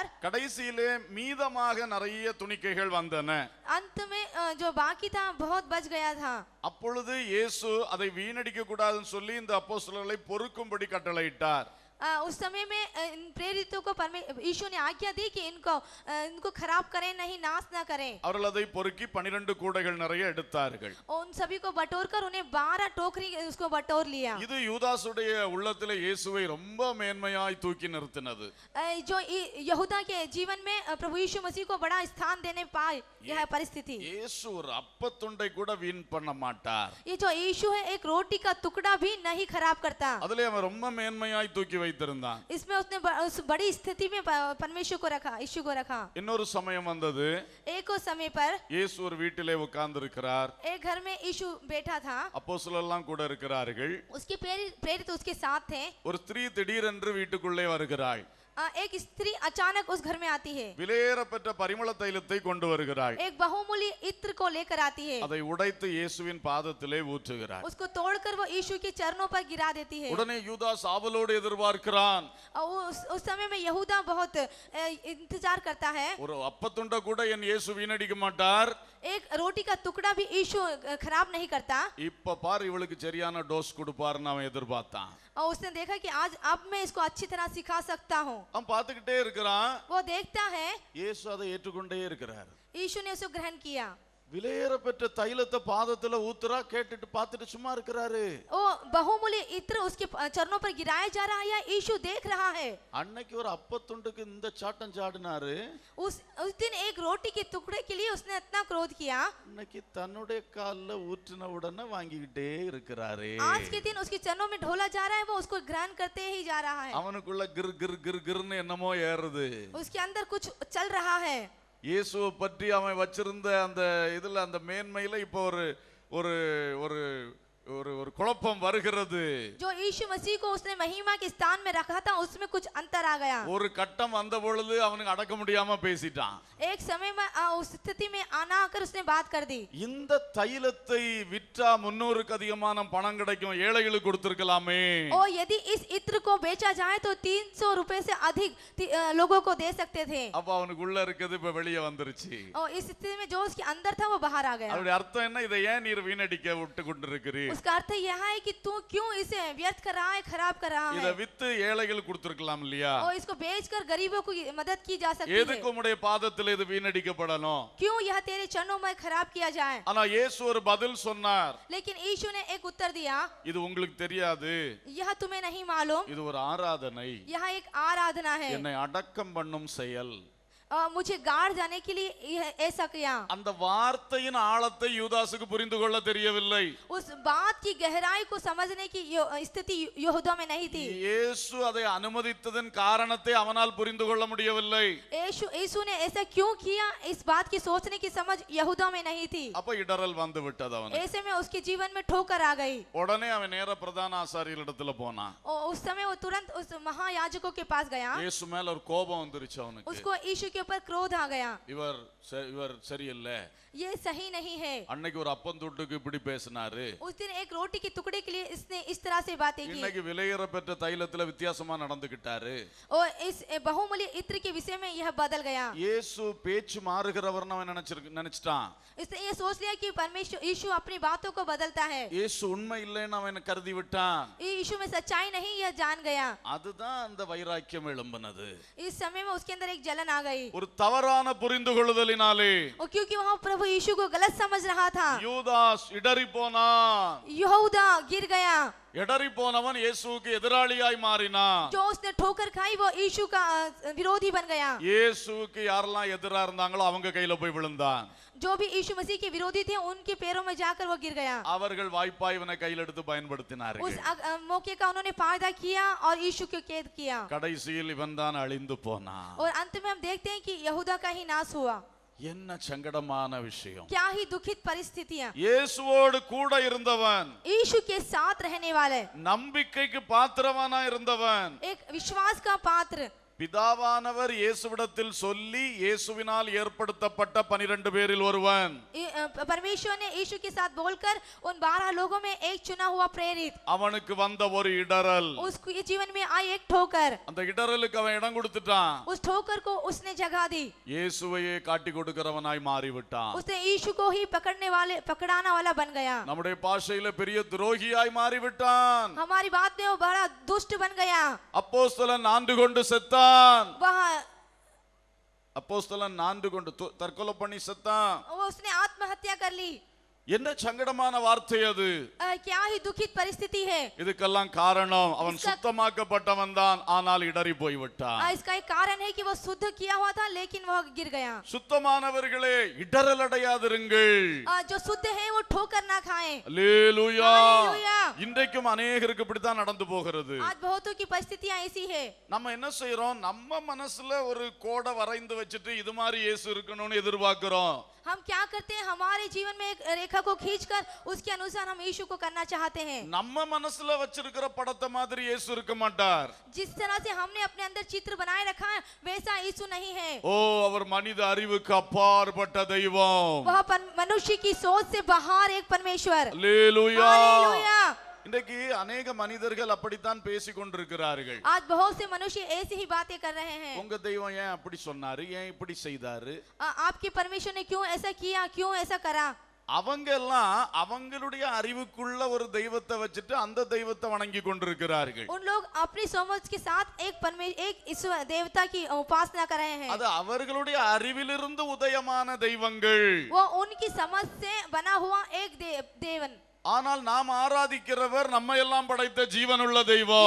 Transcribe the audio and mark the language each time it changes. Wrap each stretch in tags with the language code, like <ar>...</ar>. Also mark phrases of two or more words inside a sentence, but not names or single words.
<ta>கடைசியிலே மீதமாக நிறைய துணிக்கைகள் வந்தன.</ta> <hi>अंत में जो बाकी था बहुत बच गया था.</hi> <ta>அப்பொழுது இயேசு அதை வீணடிக்க கூடாதுன்னு சொல்லி இந்த அப்போஸ்தலர்களை பொறுக்கும்படி கட்டளையிட்டார்.</ta> <hi>उस समय में इन प्रेरितों को यीशु ने आज्ञा दी कि इनको खराब करें नहीं, नाश ना करें.</hi> <ta>அவர்கள் அதை பொறுக்கி 12 கூடைகள் நிறைய எடுத்தார்கள்.</ta> <hi>उन सभी को बटोरकर उन्हें 12 टोकरी उसको बटोर लिया.</hi> <ta>இது யூதாசுடைய உள்ளத்திலே இயேசுவை ரொம்ப மேன்மையாய் தூக்கி நிறுத்தினது.</ta> <hi>जो यहूदा के जीवन में प्रभु यीशु मसीह को बड़ा स्थान देने पाए यह परिस्थिति.</hi> <ta>இயேசு ஒரு அப்பத்துண்டை கூட வீண் பண்ண மாட்டார்.</ta> <hi>ये जो यीशु है एक रोटी का टुकड़ा भी नहीं खराब करता.</hi> <ta>அதிலே அவன் ரொம்ப மேன்மையாய் தூக்கி வைத்திருந்தான்.</ta> <hi>इसमें उसने उस बड़ी स्थिति में परमेश्वर को रखा, यीशु को रखा.</hi> <ta>இன்னொரு சமயம் வந்தது.</ta> <hi>एक और समय पर</hi> <ta>இயேசு ஒரு வீட்டிலே உட்கார்ந்திருக்கிறார்.</ta> <hi>एक घर में यीशु बैठा था.</hi> <ta>அப்போஸ்தலர் எல்லாம் கூட இருக்கிறார்கள்.</ta> <hi>उसके प्रेरित उसके साथ थे.</hi> <ta>ஒரு ஸ்திரீ திடீரென்று வீட்டுக்குள்ளே வருகிறாள்.</ta> <hi>एक स्त्री अचानक उस घर में आती है.</hi> <ta>விலையேறப்பெற்ற பரிமள தைலத்தை கொண்டு வருகிறாள்.</ta> <hi>एक बहुमूल्य इत्र को लेकर आती है.</hi> <ta>அதை உடைத்து இயேசுவின் பாதத்திலே ஊற்றுகிறாள்.</ta> <hi>उसको तोड़कर वो यीशु के चरणों पर गिरा देती है.</hi> <ta>உடனே யூதாஸ் ஆவலோடு எதிர்பார்க்கிறான்.</ta> <hi>उस समय में यहूदा बहुत इंतजार करता है.</hi> <ta>ஒரு அப்பத்துண்ட கூட என் இயேசு வீணடிக்க மாட்டார்.</ta> <hi>एक रोटी का टुकड़ा भी यीशु खराब नहीं करता.</hi> <ta>இப்ப பாரு இவளுக்கு சரியான டோஸ் கொடுப்பாருன்னு அவன் எதிர்பார்த்தான்.</ta> <hi>और उसने देखा कि आज अब मैं इसको अच्छी तरह सिखा सकता हूँ.</hi> <ta>அவன் பார்த்துக்கிட்டே இருக்கிறான்.</ta> <hi>वो देखता है.</hi> <ta>இயேசு அதை ஏற்றுக்கொண்டே இருக்கிறார்.</ta> <hi>यीशु ने उसे ग्रहण किया.</hi> <ta>விலையேறப்பெற்ற தைலத்தை பாதத்துல ஊத்துறா, கேட்டுட்டு பார்த்துட்டு சும்மா இருக்கிறாரு.</ta> <hi>वो बहुमूल्य इत्र उसके चरणों पर गिराया जा रहा है, यीशु देख रहा है.</hi> <ta>அன்னைக்கு ஒரு அப்பத்துண்டுக்கு இந்த சாட்டம் சாடினாரு.</ta> <hi>उस दिन एक रोटी के टुकड़े के लिए उसने इतना क्रोध किया.</hi> <ta>இன்னைக்கு தன்னுடைய கால்ல ஊற்றின உடனே வாங்கிக்கிட்டே இருக்கிறாரு.</ta> <hi>आज के दिन उसके चरणों में ढोला जा रहा है, वो उसको ग्रहण करते ही जा रहा है.</hi> <ta>அவனுக்குள்ள கிர் கிர் கிர் கிர்னு என்னமோ ஏறுது.</ta> <hi>उसके अंदर कुछ चल रहा है.</hi> <ta>இயேசுவை பற்றி அவன் வச்சிருந்த அந்த இதுல அந்த மேன்மையில இப்போ ஒரு ஒரு ஒரு ஒரு ஒரு குழப்பம் வருகிறது.</ta> <hi>जो यीशु मसीह को उसने महिमा के स्थान में रखा था उसमें कुछ अंतर आ गया.</hi> <ta>ஒரு கட்டம் வந்த பொழுது அவனுக்கு அடக்க முடியாம பேசிட்டான்.</ta> <hi>एक समय में उस स्थिति में आना आकर उसने बात कर दी.</hi> <ta>இந்த தைலத்தை விற்றா 300க்கு அதிகமான பணம் கிடைக்கும், ஏழைகளுக்கு கொடுத்திருக்கலாமே.</ta> <hi>और यदि इस इत्र को बेचा जाए तो 300 रुपए से अधिक लोगों को दे सकते थे.</hi> <ta>அப்ப அவனுக்குள்ள இருக்குது இப்ப வெளியே வந்துருச்சு.</ta> <hi>और इस स्थिति में जो उसके अंदर था वो बाहर आ गया.</hi> <ta>அவருடைய அர்த்தம் என்ன? இதை ஏன் நீர் வீணடிக்க விட்டு கொண்டிருக்கிறீர்?</ta> <hi>उसका अर्थ यह है कि तू क्यों इसे व्यर्थ कर रहा है, खराब कर रहा</hi> <ta>இதை</ta> <hi>है.</hi> <ta>வித்து ஏழைகளுக்கு கொடுத்திருக்கலாம் இல்லையா?</ta> <hi>और इसको बेचकर गरीबों को मदद की जा सकती है.</hi> <ta>எதுக்கு உம்முடைய பாதத்தில் இது வீணடிக்கப்படணும்?</ta> <hi>क्यों यह तेरे चरणों में खराब किया जाए?</hi> <ta>ஆனா இயேசு ஒரு பதில் சொன்னார்.</ta> <hi>लेकिन यीशु ने एक उत्तर दिया.</hi> <ta>இது உங்களுக்கு தெரியாது,</ta> <hi>यह तुम्हें नहीं मालूम,</hi> <ta>இது ஒரு ஆராதனை,</ta> <hi>यह एक आराधना है.</hi> <ta>என்னை அடக்கம் பண்ணும் செயல்.</ta> <hi>मुझे गाड़ जाने के लिए यह ऐसा किया.</hi> <ta>அந்த வார்த்தையின் ஆழத்தை யூதாசுக்கு புரிந்து கொள்ள தெரியவில்லை.</ta> <hi>उस बात की गहराई को समझने की स्थिति यहूदा में नहीं थी.</hi> <ta>இயேசு அதை அனுமதித்ததன் காரணத்தை அவனால் புரிந்து கொள்ள முடியவில்லை.</ta> <hi>यीशु ने ऐसा क्यों किया, इस बात की सोचने की समझ यहूदा में नहीं थी.</hi> <ta>அப்ப இடறல் வந்து விட்டது அவனுக்கு.</ta> <hi>ऐसे में उसके जीवन में ठोकर आ गई.</hi> <ta>உடனே அவன் நேர பிரதான ஆசாரியரிடத்துல போனான்.</ta> <hi>और उस समय वो तुरंत उस महायाजकों के पास गया.</hi> <ta>இயேசு மேல ஒரு கோபம் வந்துருச்சு அவனுக்கு.</ta> <hi>उसको यीशु के ऊपर क्रोध आ गया.</hi> <ta>இவர் சரியில்லை.</ta> <hi>ये सही नहीं है.</hi> <ta>அன்னைக்கு ஒரு அப்பந்தூட்டுக்கு இப்படி பேசினாரு.</ta> <hi>उस दिन एक रोटी के टुकड़े के लिए इसने इस तरह से बातें की.</hi> <ta>இன்னைக்கு விலையேற பெற்ற தைலத்துல வித்தியாசமா நடந்துக்கிட்டாரு.</ta> <hi>और इस बहुमूल्य इत्र के विषय में यह बदल गया.</hi> <ta>இயேசு பேச்சு மாறுகிறவர்னு அவன் நினைச்சிட்டான்.</ta> <hi>इसने ये सोच लिया कि परमेश्वर यीशु अपनी बातों को बदलता है.</hi> <ta>இயேசு உண்மை இல்லைன்னு அவன் கருதி விட்டான்.</ta> <hi>यीशु में सच्चाई नहीं यह जान गया.</hi> <ta>அதுதான் அந்த வைராக்கியம் எழும்பினது.</ta> <hi>इस समय में उसके अंदर एक जलन आ गई.</hi> <ta>ஒரு தவறான புரிந்து கொள்ளுதலினாலே.</ta> <hi>और क्योंकि वहाँ प्रभु यीशु को गलत समझ रहा था,</hi> <ta>யூதாஸ் இடறி போனான்.</ta> <hi>यहूदा गिर गया.</hi> <ta>இடறி போனவன் இயேசுவுக்கு எதிராளியாய் மாறினான்.</ta> <hi>जो उसने ठोकर खाई वो यीशु का विरोधी बन गया.</hi> <ta>இயேசுவுக்கு யாரெல்லாம் எதிரா இருந்தாங்களோ அவங்க கையில போய் விழுந்தான்.</ta> <hi>जो भी यीशु मसीह के विरोधी थे उनके पैरों में जाकर वो गिर गया.</hi> <ta>அவர்கள் வாய்ப்பாய் இவனை கையில் எடுத்து பயன்படுத்தினார்கள்.</ta> <hi>उस मौके का उन्होंने फायदा किया और यीशु को कैद किया.</hi> <ta>கடைசியில் இவன் தான் அழிந்து போனான்.</ta> <hi>और अंत में हम देखते हैं कि यहूदा का ही नाश हुआ.</hi> <ta>என்ன சங்கடமான விஷயம்.</ta> <hi>क्या ही दुखित परिस्थितियां.</hi> <ta>இயேசுவோடு கூட இருந்தவன்,</ta> <hi>यीशु के साथ रहने वाले,</hi> <ta>நம்பிக்கைக்கு பாத்திரவானா இருந்தவன்,</ta> <hi>एक विश्वास का पात्र,</hi> <ta>பிதாவானவர் இயேசுவிடத்தில் சொல்லி இயேசுவினால் ஏற்படுத்தப்பட்ட 12 பேரில் ஒருவன்.</ta> <hi>परमेश्वर ने यीशु के साथ बोलकर उन 12 लोगों में एक चुना हुआ प्रेरित.</hi> <ta>அவனுக்கு வந்த ஒரு இடறல்,</ta> <hi>उसके जीवन में आई एक ठोकर.</hi> <ta>அந்த இடறலுக்கு அவன் இடம் கொடுத்துட்டான்.</ta> <hi>उस ठोकर को उसने जगह दी.</hi> <ta>இயேசுவையே காட்டி கொடுக்கிறவனாய் மாறிவிட்டான்.</ta> <hi>उसने यीशु को ही पकड़ाना वाला बन गया.</hi> <ta>நம்முடைய பாஷையில பெரிய துரோகியாய் மாறிவிட்டான்.</ta> <hi>हमारी बात में वो बड़ा दुष्ट बन गया.</hi> <ta>அப்போஸ்தலன் ஆண்டு கொண்டு செத்தான்.</ta> <hi>वह</hi> <ta>அப்போஸ்தலன் ஆண்டு கொண்டு தற்கொலை பண்ணி செத்தான்.</ta> <hi>उसने आत्महत्या कर ली.</hi> <ta>என்ன சங்கடமான வார்த்தை அது.</ta> <hi>क्या ही दुखित परिस्थिति है.</hi> <ta>இதுக்கெல்லாம் காரணம் அவன் சுத்தமாக்கப்பட்டவன் தான், ஆனால் இடறி போய் விட்டான்.</ta> <hi>इसका एक कारण है कि वो शुद्ध किया हुआ था लेकिन वह गिर गया.</hi> <ta>சுத்தமானவர்களே இடறல் அடையாதிருங்கள்.</ta> <hi>जो शुद्ध है वो ठोकर ना खाएं.</hi> <ta>அல்லேலூயா. அல்லேலூயா. இன்றைக்கும் அநேகருக்கு இப்படித்தான் நடந்து போகிறது.</ta> <hi>आज बहुतों की परिस्थितियां ऐसी है.</hi> <ta>நம்ம என்ன செய்றோம், நம்ம மனசுல ஒரு கோடை வரைந்து வச்சிட்டு இது மாதிரி இயேசு இருக்கணும்னு எதிர்பார்க்கிறோம்.</ta> <hi>हम क्या करते हैं, हमारे जीवन में एक रेखा को खींचकर उसके अनुसार हम यीशु को करना चाहते हैं.</hi> <ta>நம்ம மனசுல வச்சிருக்கிற படத்தை மாதிரி இயேசு இருக்க மாட்டார்.</ta> <hi>जिस तरह से हमने अपने अंदर चित्र बनाए रखा है वैसा यीशु नहीं है.</hi> <ta>ஓ, அவர் மனித அறிவுக்கு அப்பாற்பட்ட தெய்வம்.</ta> <hi>वह मनुष्य की सोच से बाहर एक परमेश्वर.</hi> <ta>அல்லேலூயா.</ta> <hi>हालेलुया.</hi> <ta>இன்றைக்கு अनेक மனிதர்கள் அப்படித்தான் பேசிக் கொண்டிருக்கிறார்கள்.</ta> <hi>आज बहुत से मनुष्य ऐसी ही बातें कर रहे हैं.</hi> <ta>உங்க தெய்வம் ஏன் அப்படி சொன்னாரு, ஏன் இப்படி செய்தாரு,</ta> <hi>आपके परमेश्वर ने क्यों ऐसा किया, क्यों ऐसा करा.</hi> <ta>அவங்க எல்லாம் அவங்களுடைய அறிவுக்குள்ள ஒரு தெய்வத்தை வச்சுட்டு அந்த தெய்வத்தை வணங்கி கொண்டிருக்கிறார்கள்.</ta> <hi>उन लोग अपनी समझ के साथ एक ईश्वर देवता की उपासना कर रहे हैं.</hi> <ta>அது அவர்களுடைய அறிவிலிருந்து உதயமான தெய்வங்கள்.</ta> <hi>वो उनकी समझ से बना हुआ एक देवन.</hi> <ta>ஆனால் நாம் ஆராதிக்கிறவர் நம்ம எல்லாம் படைத்த ஜீவனுள்ள தெய்வம்.</ta>